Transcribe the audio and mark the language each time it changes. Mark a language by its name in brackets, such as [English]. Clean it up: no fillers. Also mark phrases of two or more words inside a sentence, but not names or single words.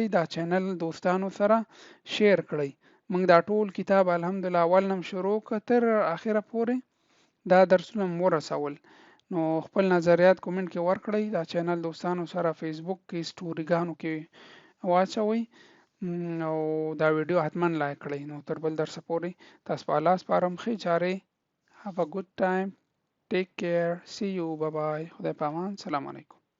[Pashto] دا چینل دوستانو سره شیر کړئ. موږ دا ټول کتاب الحمدلله اول نم شروع کتر اخره پورې دا درسونه ورسول. نو خپل نظریات کومنټ کې ورکړئ. دا چینل دوستانو سره فیسبوک کې سټوریګانو کې واچوئ او دا ویډیو حتما لایک کړئ. نو تر بل درس پورې تاسو په الله سپارم. ښه چارې. [English] have a good time. take care. see you. bye bye. [Pashto] خدای پامان. سلام علیکم.